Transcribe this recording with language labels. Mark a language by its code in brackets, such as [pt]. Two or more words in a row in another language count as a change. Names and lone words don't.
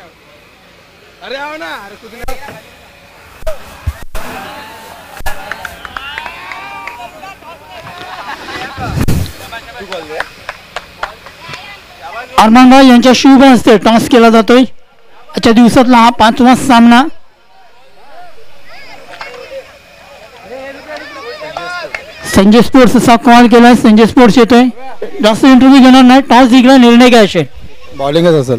[hi] अरे आओ ना. अरे कुछ नहीं. [mr] अरमान भाई यांच्या शुभ हस्ते टॉस केला जातोय. आजच्या दिवसातला हा 5वा सामना. संजय स्पोर्ट्स असा कॉल केलाय. संजय स्पोर्ट्स येतोय. जास्त इंटरव्ह्यू घेणार नाही. टॉस जिंकला निर्णय घ्यायचे. बॉलिंगच असेल